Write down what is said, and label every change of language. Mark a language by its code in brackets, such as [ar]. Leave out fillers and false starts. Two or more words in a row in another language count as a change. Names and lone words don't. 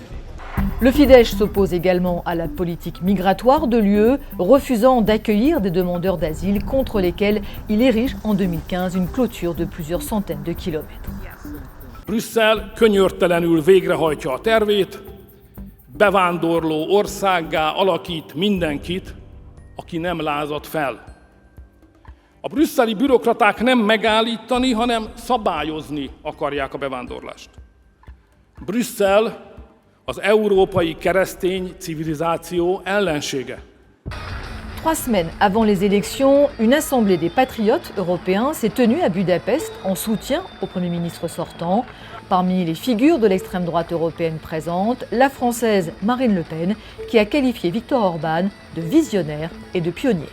[fr] Le Fidesz s'oppose également à la politique migratoire de l'UE, refusant d'accueillir des demandeurs d'asile contre lesquels il érige en 2015 une clôture de plusieurs centaines de kilomètres. [hu] Brüsszel könyörtelenül végrehajtja a tervét, bevándorló országgá alakít mindenkit, aki nem lázad fel. A brüsszeli bürokraták nem megállítani, hanem szabályozni akarják a bevándorlást. Brüsszel az európai keresztény civilizáció ellensége. [fr] 3 semaines avant les élections, une assemblée des patriotes européens s'est tenue à Budapest en soutien au Premier ministre sortant. Parmi les figures de l'extrême droite européenne présentes, la française Marine Le Pen, qui a qualifié Viktor Orban de visionnaire et de pionnier.